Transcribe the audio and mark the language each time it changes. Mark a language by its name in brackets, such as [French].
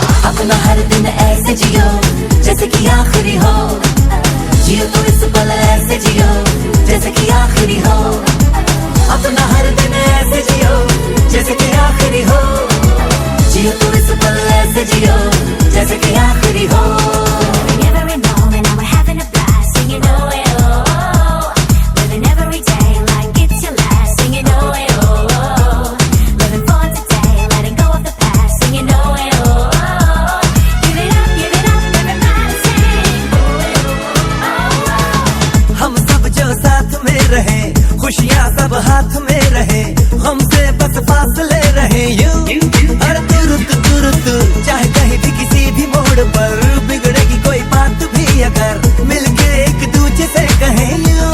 [Hindi] अपना हर दिन ऐसे जियो जैसे कि आखिरी हो, जियो तो इस पल ऐसे जियो जैसे कि आखिरी हो। अपना हर दिन ऐसे जियो जैसे कि आखिरी हो, जियो तो इस पल ऐसे जियो जैसे कि आखिरी हो। [English] Every moment now we're having a blast, singing oh eh, oh oh. Living every day like it's your last, singing oh eh, oh oh. Living for today, letting go of the past, singing oh eh, oh oh. Give it up, everybody sing oh eh, oh oh. [Hindi] हम सब जो साथ में रहे, खुशियाँ सब हाथ में रहे, हमसे बस फासले रहे यूं। हर तुरंत चाहे कहीं भी किसी भी मोड़ पर बिगड़ेगी कोई बात भी अगर मिलके एक दूजे से कहें यूं।